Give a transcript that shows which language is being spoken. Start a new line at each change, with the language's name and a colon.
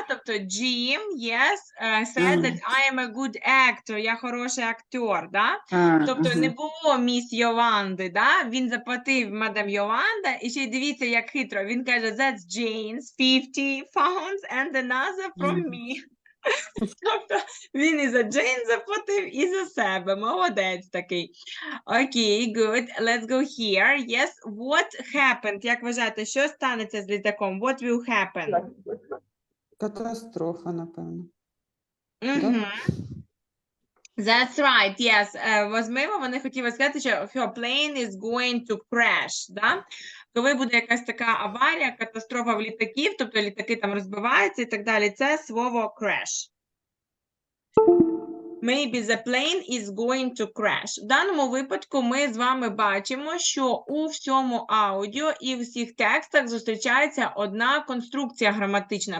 Ukrainian: Тобто
English: Jim, yes, said that I am a good actor.
Ukrainian: Я хороший актер, да? Тобто не було міс Йоланди, да? Він заплатив мадам Йоланда, і ще й дивіться, як хитро. Він каже,
English: that's Jane's £50 and another from me.
Ukrainian: Тобто він і за Джейн заплатив, і за себе. Молодець такий.
English: Окей, good. Let's go here. Yes, what happened?
Ukrainian: Як вважаєте, що станеться з літаком?
English: What will happen?
Ukrainian: Катастрофа, напевно.
English: That's right, yes.
Ukrainian: Можливо, вони хотіли сказати, що
English: her plane is going to crash,
Ukrainian: да? Коли буде якась така аварія, катастрофа в літаків, тобто літаки там розбиваються і так далі, це слово crash.
English: Maybe the plane is going to crash.
Ukrainian: В даному випадку ми з вами бачимо, що у всьому аудіо і в усіх текстах зустрічається одна конструкція граматична.